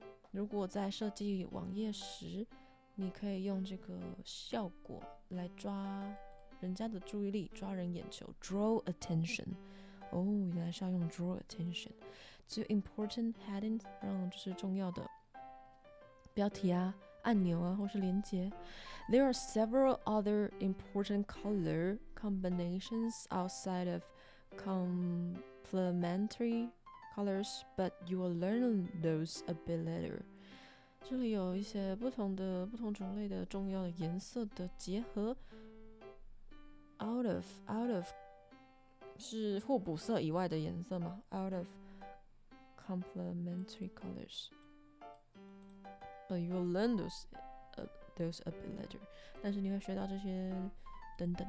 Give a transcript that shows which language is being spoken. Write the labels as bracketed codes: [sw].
[zh] 如果在设计网页时，你可以用这个效果来抓人家的注意力，抓人眼球 ， [en] draw attention。 [zh] 原来是要用 [en] draw attention to important headings， [zh] 让就是重要的标题啊、按钮啊，或是连结。 [en] There are several other important color combinations outside of complementary colors, but you will learn those a bit later. [zh] 这里有一些不同种类的重要的颜色的结合。 [en] Out of [zh] 是互补色以外的颜色吗 ？ [en] Out of complementary colors. But you will learn those a bit later. [zh] 但是你会学到这些等等。